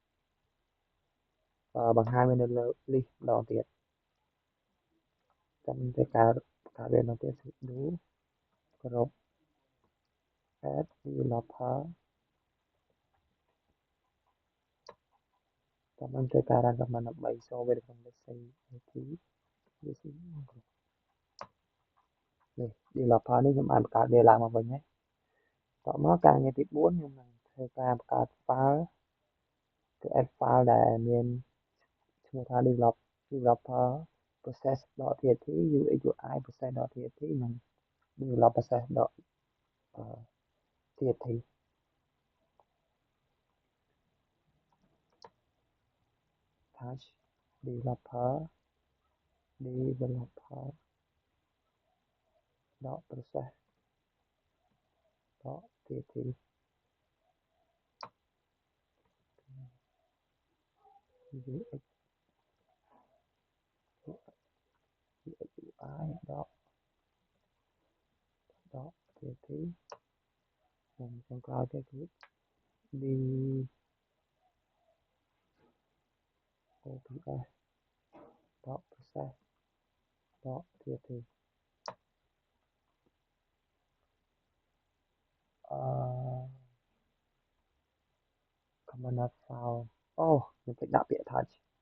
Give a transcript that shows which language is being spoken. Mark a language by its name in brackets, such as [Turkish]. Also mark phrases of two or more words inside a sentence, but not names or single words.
[Khmer] បង្ហាញវានៅលើ list ម្ដងទៀតចាំធ្វើការបង្កើតវាម្ដងទៀត [English] sudo group add developer [Khmer] ចាំខ្ញុំធ្វើការ [English] run command [Khmer] ដើម្បី show វានៅក្នុង list crt នេះ developer នេះខ្ញុំបានបង្កើតវាឡើងមកវិញហើយតមកការងារទី4ខ្ញុំនឹងធ្វើការបង្កើត file គឺ [English] add file [Khmer] ដែលមានឈ្មោះថា [English] developer process.txt UX UI process.txt [Khmer] និង develop [English] process.txt touch developer process.txt UX UI [Khmer] .txt និងចុងក្រោយទៅគឺ [English] ops.process.txt command file [Khmer] អូខ្ញុំភ្លេចដាក់ពាក្យ touch